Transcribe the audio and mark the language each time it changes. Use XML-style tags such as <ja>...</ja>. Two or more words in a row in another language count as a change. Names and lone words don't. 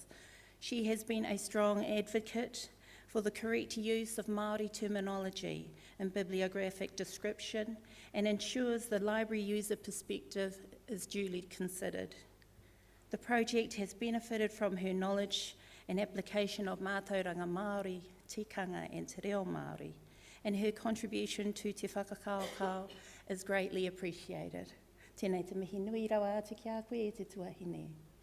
<en>She has been a strong advocate for the correct use of Māori terminology and bibliographic description and ensures the library user perspective is duly considered. The project has benefited from her knowledge and application of</en> <mi>mātauranga Māori,</mi> <en>tikanga and</en> <mi>te reo Māori,</mi> <en>and her contribution to</en> <mi>te whakakaukau</mi> <en>is greatly appreciated.</en> <mi>Tēnei te mihi nui rawa atu ki a koe e te tuahine.</mi>